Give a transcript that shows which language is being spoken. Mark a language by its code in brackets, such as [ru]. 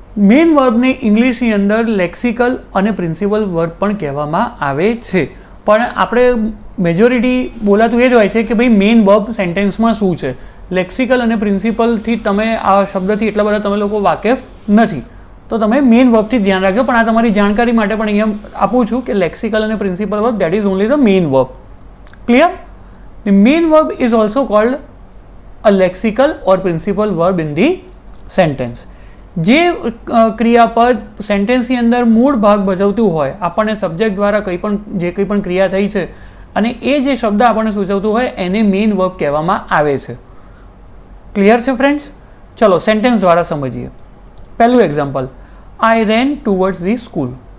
[gu] Main વર્બને ઇંગ્લિશની અંદર lexical અને principal verb પણ કહેવામાં આવે છે, પણ આપણે મેજોરિટી બોલાતું એ જ હોય છે કે ભાઈ મેઇન વર્બ સેન્ટેન્સમાં શું છે. લેક્સિકલ અને પ્રિન્સિપલથી તમે આ શબ્દથી એટલા બધા તમે લોકો વાકેફ નથી, તો તમે મેઇન વર્બથી ધ્યાન રાખજો. પણ આ તમારી જાણકારી માટે પણ અહીંયા આપું છું કે લેક્સિકલ અને principal verb [en] That is only the main verb. Clear? The main verb is also called a lexical or principal verb in the sentence. [gu] જે ક્રિયાપદ સેન્ટેન્સની અંદર મૂળ ભાગ ભજવતું હોય, આપણને સબ્જેક્ટ દ્વારા જે કંઈ પણ ક્રિયા થઈ છે અને એ જે શબ્દ આપણને સૂચવતું હોય એને મેઇન વર્બ કહેવામાં આવે છે. ક્લિયર છે ફ્રેન્ડ્સ? ચલો સેન્ટેન્સ દ્વારા સમજીએ. પહેલું example, [en] I ran towards the school.